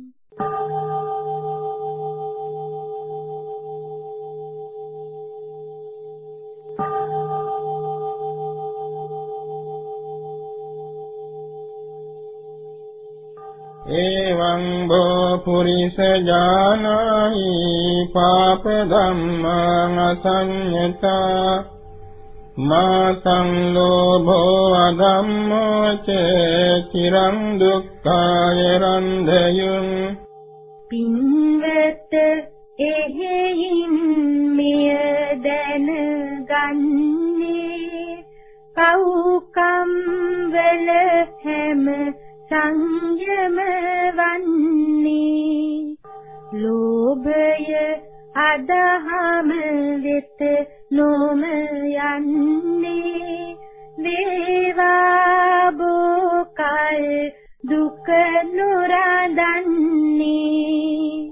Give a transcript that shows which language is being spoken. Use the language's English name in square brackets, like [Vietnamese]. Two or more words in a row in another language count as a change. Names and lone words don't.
[Pali] එවං බෝ පුරිස ඥානයි පාප ධම්මං අසඤ්ඤතා මාතං ලෝභෝ අධම්මෝ ච චිරං දුක්ඛාය රන්ධයං [Sinhala] පින්වත එහෙයින් මෙය දැනගන්නේ පව්කම් වල හැම සංයම වන්නේ ලෝභය අදහම වෙත නොම යන්නේ වේවා බෝකල් දුක නොරඳන්නේ